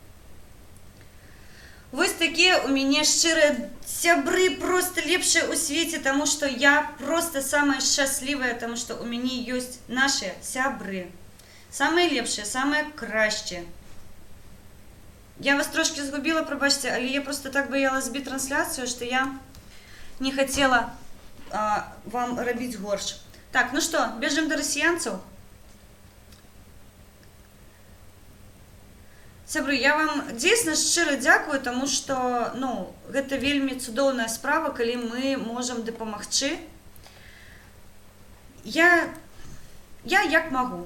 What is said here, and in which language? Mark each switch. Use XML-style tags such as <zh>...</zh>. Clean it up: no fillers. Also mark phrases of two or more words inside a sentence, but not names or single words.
<uk>Ось такі у мене щиро сябри просто ліпше у світі, тому що я просто сама щаслива, тому що у мене є наші сябри. Саме ліпше, саме краще. Я вас трошки згубила, пробачте, але я просто так боялась збити трансляцію, що я не хотіла вам</uk> <be>рабіць горш. Так, ну што, бежым да расіянцаў. Сябры, я вам дзейсна шчыра дзякую, таму што, ну, гэта вельмі цудоўная справа, калі мы можам дапамагчы. Я як магу.</be>